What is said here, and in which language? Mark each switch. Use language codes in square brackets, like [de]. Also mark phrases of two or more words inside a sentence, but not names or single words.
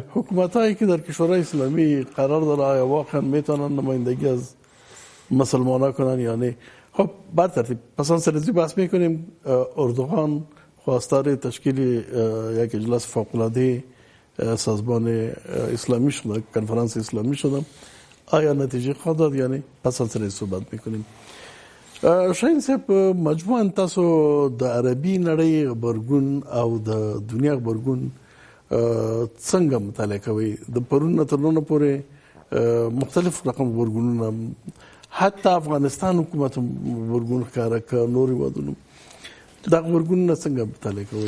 [fa] حکومت هایی که در کشورهای اسلامی قرار داره آیا واقعا میتونن نمایندگی از مسلمان ها کنن یا نه؟ خب بعد ترتیب پس آن سرزی بحث میکنیم. اردوغان خواستار تشکیل یک اجلاس فوق‌العاده سازمان اسلامی شده، کنفرانس اسلامی شده، آیا نتیجه خواهد داد یا نه؟ پس آن سرزی صحبت میکنیم. [ps] شاهین صاحب، مجموعاً تاسو د عربي نړۍ غبرګون او د دنیا غبرګون څنګه مطالعه کوي؟ د پرون نه تر نن پورې مختلف رقم غبرګونونه، حتی افغانستان حکومت غبرګون ښکاره کړ، نور هیوادونو دا غبرګونونه څنګه مطالعه کوي؟